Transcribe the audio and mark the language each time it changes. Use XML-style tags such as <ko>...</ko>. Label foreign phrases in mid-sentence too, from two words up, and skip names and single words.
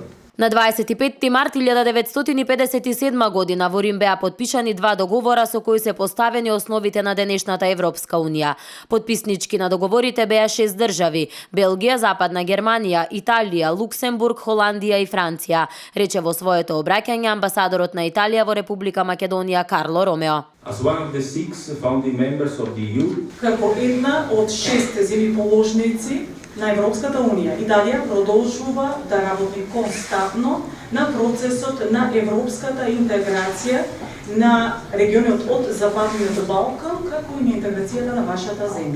<mk>На 25 март 1957 година во Рим беа подпишани два договора со кои се поставени основите на денешната Европска Унија. Подписнички на договорите беа 6 држави: Белгија, Западна Германија, Италија, Луксембург, Холандија и Франција, рече во своето обраќање амбасадорот на Италија во Република Македонија Карло Ромео.</mk> <en>As one of the 6 founding members of the EU,</en> <mk>како една од 6 земји положници на Европската Унија, Италија продолжува да работи константно на процесот на европската интеграција на регионот од Западниот Балкан, како и на интеграцијата на вашата земја.</mk>